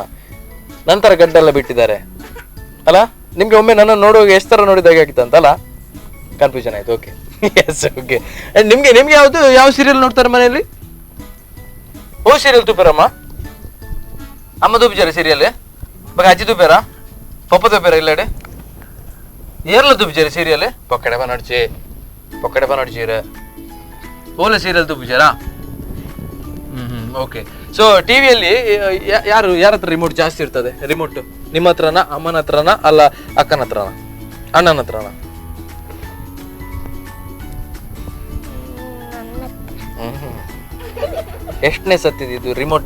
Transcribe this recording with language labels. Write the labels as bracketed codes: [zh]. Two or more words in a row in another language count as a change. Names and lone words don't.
[kn] ನಂತರ ಗಡ್ಡೆಲ್ಲ ಬಿಟ್ಟಿದ್ದಾರೆ ಅಲ್ಲ? ನಿಮ್ಗೆ ಒಮ್ಮೆ ನನ್ನ ನೋಡುವಾಗ ಎಷ್ಟು ತರ ನೋಡಿದಾಗ ಆಗಿತ್ತಂತಲ್ಲ, ಕನ್ಫ್ಯೂಷನ್ ಆಯ್ತು. [en] okay, yes, okay. [kn] ನಿಮ್ಗೆ ನಿಮ್ಗೆ ಯಾವ ಸೀರಿಯಲ್ ನೋಡ್ತಾರೆ ಮನೆಯಲ್ಲಿ? [tcy] ಓ ಸೀರಿಯಲ್ ತೂಪೇರಮ್ಮ, ಅಮ್ಮ ತೂಪಿಚಾರ ಸೀರಿಯಲ್ ಬಗ ಅಜ್ಜಿ ತೂಪೇರ ಪಪ್ಪ ತೂಪೇರ ಇಲ್ಲಡೆ ಏರ್ಲ ತೂಪಿಚಾರ ಸೀರಿಯಲ್ ಪೊಕ್ಕಡೆ ಬ ನಡ್ಚೀರ ಓಲ ಸೀರಿಯಲ್ ತೂಪಿಚಾರ. [en] okay, so [kn] ಟಿವಿಯಲ್ಲಿ ಯಾರ ಹತ್ರ ರಿಮೋಟ್ ಜಾಸ್ತಿ ಇರ್ತದೆ? ರಿಮೋಟ್ ನಿಮ್ಮ ಹತ್ರನ, ಅಮ್ಮನ ಹತ್ರನ, ಅಲ್ಲ ಅಕ್ಕನ ಹತ್ರನ, ಅಣ್ಣನ ಹತ್ರನ? ಎಷ್ಟನೇ ಸತ್ತಿದ್ದು ರಿಮೋಟ್?